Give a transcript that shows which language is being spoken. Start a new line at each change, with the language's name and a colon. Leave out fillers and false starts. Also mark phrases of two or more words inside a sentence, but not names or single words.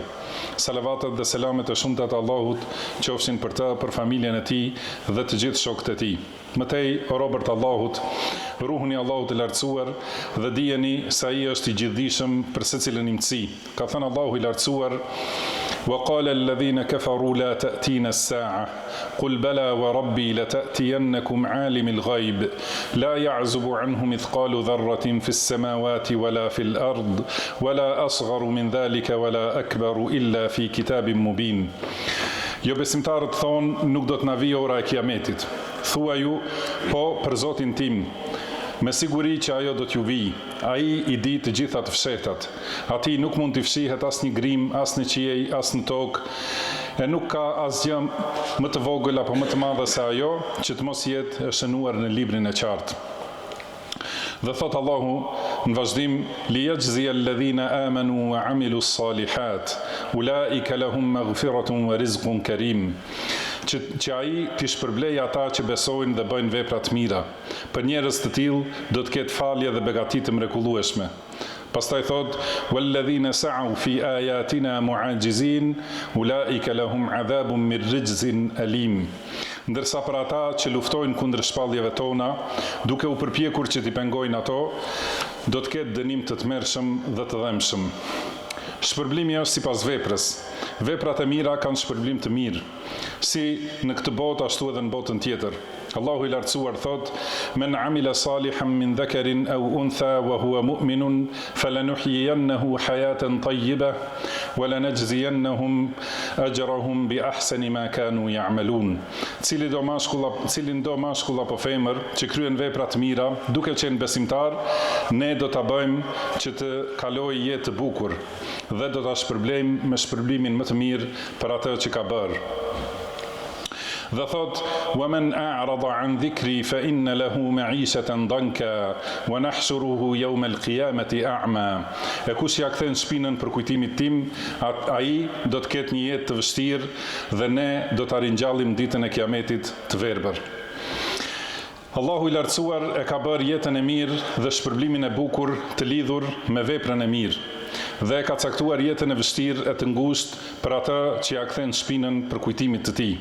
Albanian: Salavatet dhe selamet e shumta të Allahut qofshin për të, për familjen e tij dhe të gjithë shokët e tij. Mëtej, o robërt Allahut, ruhuni Allahut e lartësuar dhe dijeni se ai është i gjithdijshëm për secilën imtësi. Ka thënë Allahu i lartësuar:
Arabic: وقال الذين كفروا لا تأتينا الساعة قل بلى وربي لتأتينكم عالم الغيب لا يعزب عنه مثقال ذرة في السماوات ولا في الأرض ولا أصغر من ذلك ولا أكبر إلا في كتاب مبين.
Albanian: Jo besimtarët thonë, nuk do të na vijë ora e kiametit. Thua ju, po për Zotin tim, me siguri që ajo do t'ju vijë. Ai i di të gjitha të fshehtat. Atij nuk mund t'i fshihet asnjë grim, as në qiell, as në tokë. E nuk ka asgjë më të vogël apo më të madhe se ajo që të mos jetë e shënuar në librin e qartë. Dhe thot Allahu në vazhdim:
Arabic: ليجزي الذين آمنوا وعملوا الصالحات أولئك لهم مغفرة ورزق كريم.
Albanian: Që ai t'i shpërblej ata që besojnë dhe bëjnë vepra të mira. Për njerëz të tillë do të ketë falje dhe begati të mrekullueshme. Pastaj thot:
Arabic: والذين سعوا في آياتنا معاجزين أولئك لهم عذاب من رجز أليم.
Albanian: Ndërsa për ata që luftojnë kundër shpalljeve tona, duke u përpjekur që t'i pengojnë ato, do të ketë dënim të tmerrshëm dhe të dhëmshëm. Shpërblimi është sipas veprës. Veprat e mira kanë shpërblim të mirë, si në këtë botë ashtu edhe në botën tjetër. Allahu i lartësuar thot:
Arabic: من عمل صالحا من ذكر أو أنثى وهو مؤمن فلنحيينه حياة طيبة ولنجزينهم أجرهم بأحسن ما كانوا يعملون.
Albanian: Cilin do mashkull apo femër që kryen vepra të mira, duke qenë besimtar, ne do ta bëjmë që të kalojë jetë të bukur dhe do ta shpërblejmë me shpërblimin më të mirë për atë që ka bërë. Dhe thot:
Arabic: وَمَنْ أَعْرَضَ عَنْ ذِكْرِي فَإِنَّ لَهُ مَعِيشَةً ضَنْكًا وَنَحْشُرُهُ يَوْمَ الْقِيَامَةِ أَعْمَى.
Albanian: E kush ja kthen shpinën për kujtimit tim, ai do të ketë një jetë të vështirë dhe ne do ta ringjallim ditën e kiametit të verbër. Allahu i lartësuar e ka bërë jetën e mirë dhe shpërblimin e bukur të lidhur me veprën e mirë, dhe ka caktuar jetën e vështirë e të ngushtë për atë që ja kthen shpinën për kujtimit të tij.